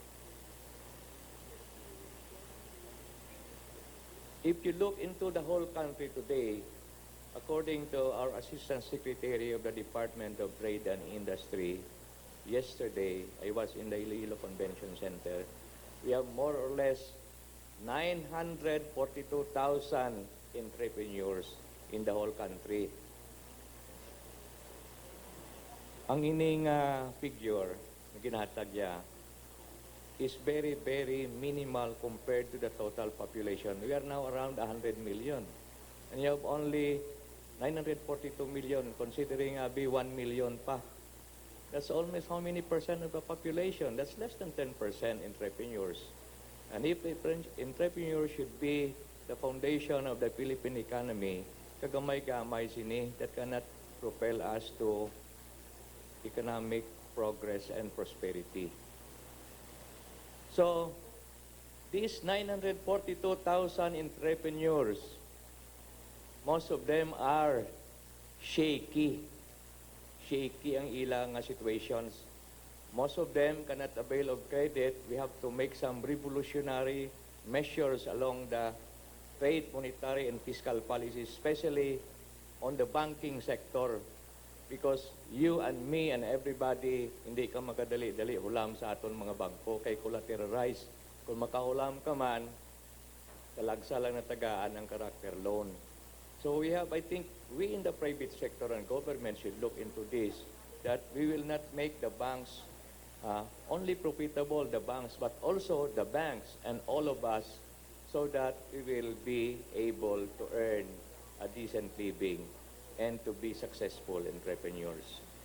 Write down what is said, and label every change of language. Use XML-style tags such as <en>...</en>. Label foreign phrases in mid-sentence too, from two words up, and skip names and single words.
<en>If you look into the whole country today, according to our Assistant Secretary of the Department of Trade and Industry, yesterday I was in the Iloilo Convention Center, we have more or less 942,000 entrepreneurs in the whole country.</en> <hil>Ang ining</hil> <en>figure</en> <hil>na ginhatag niya</hil> <en>is very, very minimal compared to the total population. We are now around 100 million. And you have only 942 million, considering be 1 million pa. That's almost how many percent of the population? That's less than 10% entrepreneurs. And if entrepreneurs should be the foundation of the Philippine economy,</en> <hil>kagamay-gamay sini,</hil> <en>that cannot propel us to economic progress and prosperity. So, these 942,000 entrepreneurs, most of them are shaky.</en> <hil>Shaky ang ilang situations.</hil> <en>Most of them cannot avail of credit. We have to make some revolutionary measures along the trade, monetary, and fiscal policies, especially on the banking sector. Because you and me and everybody,</en> <hil>hindi ka makadali-dali hulam sa aton mga bangko kay collateralized. Kung makahulam ka man, talagsa lang na tagaan ang</hil> <en>character loan. So we have, I think, we in the private sector and government should look into this, that we will not make the banks only profitable, the banks, but also the banks and all of us, so that we will be able to earn a decent living and to be successful entrepreneurs.</en>